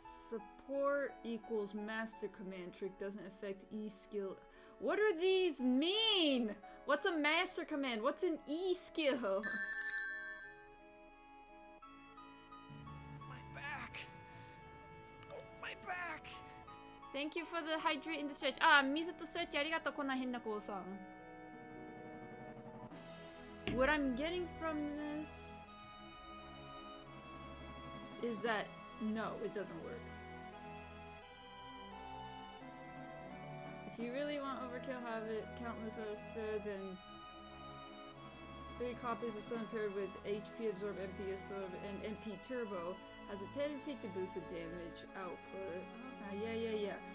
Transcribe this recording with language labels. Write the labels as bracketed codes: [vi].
[en] Support equals master command trick doesn't affect E skill. What do these mean? What's a master command? What's an E skill? My back. Oh, my back. Thank you for the hydrate in the stretch. [ja] Ah, 水とストレッチありがとう、こんな変な子さん。 [en] What I'm getting from this is that no, it doesn't work. If you really want overkill, have it countless are spared, then 3 copies of Sun paired with HP Absorb, MP Absorb, and MP Turbo has a tendency to boost the damage output. Yeah.